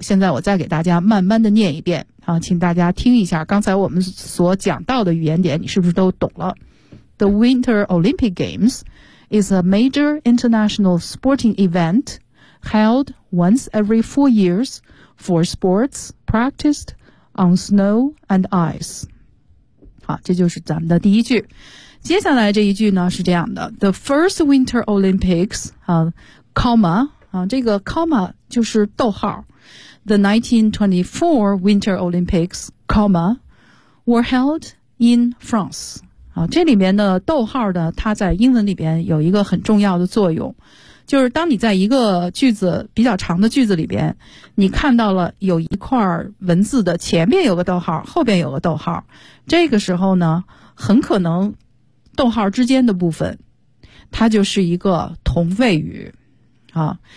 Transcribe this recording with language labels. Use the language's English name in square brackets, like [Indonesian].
[Chinese] 现在我再给大家慢慢的念一遍啊，请大家听一下刚才我们所讲到的语言点，你是不是都懂了？ [English] The Winter Olympic Games is a major international sporting event held once every 4 years for sports practiced on snow and ice. [Chinese] 好，这就是咱们的第一句。接下来这一句呢是这样的 [English] ,The first Winter Olympics, comma, 这个 comma [Chinese] 就是逗号 [English] ,The 1924 Winter Olympics, comma, were held in France. [Chinese] 这里面的逗号呢，它在英文里边有一个很重要的作用，就是当你在一个句子比较长的句子里边，你看到了有一块文字的前面有个逗号，后边有个逗号，这个时候呢，很可能逗号之间的部分它就是一个同位语啊。